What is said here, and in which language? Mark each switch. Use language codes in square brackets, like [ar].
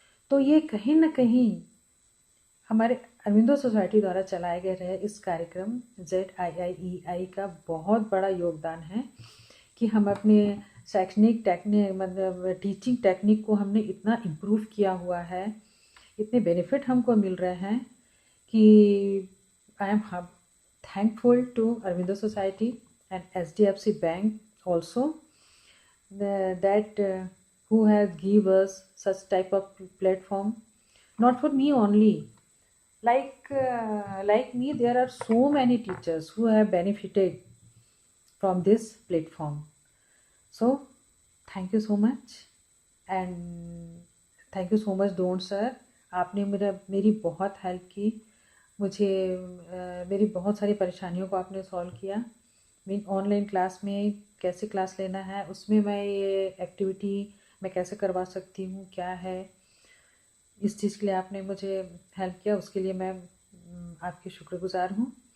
[hi] तो ये कहीं न कहीं हमारे अरविंदो सोसाइटी द्वारा चलाए गए रहे इस कार्यक्रम ZIIEI का बहुत बड़ा योगदान है कि हम अपने शैक्षणिक टेक्निक, मतलब टीचिंग टेक्निक को हमने इतना इम्प्रूव किया हुआ है, इतने बेनिफिट हमको मिल रहे हैं कि [en] I am thankful to Arvindo Society and SDFC Bank also, that who has give us such type of platform. Not for me only, like me, there are so many teachers who have benefited from this platform. So thank you so much, and thank you so much Don sir. [hi] आपने मेरी बहुत help की। मुझे मेरी बहुत सारी परेशानियों को आपने सॉल्व किया। मेरी ऑनलाइन क्लास में कैसे क्लास लेना है, उसमें मैं ये एक्टिविटी मैं कैसे करवा सकती हूँ, क्या है, इस चीज़ के लिए आपने मुझे हेल्प किया, उसके लिए मैं आपकी शुक्रगुजार हूँ।